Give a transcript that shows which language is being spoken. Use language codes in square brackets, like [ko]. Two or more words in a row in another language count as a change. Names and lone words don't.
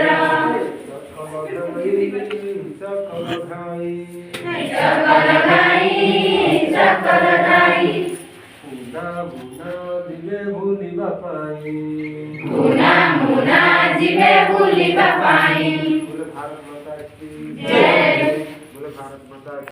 [or] ସକଲ ଘାଇ ଚକଲ ଗାଈ ଚକଲ ଗାଈ ମୁନା ମୁନା ଦିବେ ଭୁଲିବା ପାଇଁ ମୁନା ମୁନା ଯିବେ ବୁଲିବା ପାଇଁ [hi] बोले भारत माता की जय। बोले भारत माता की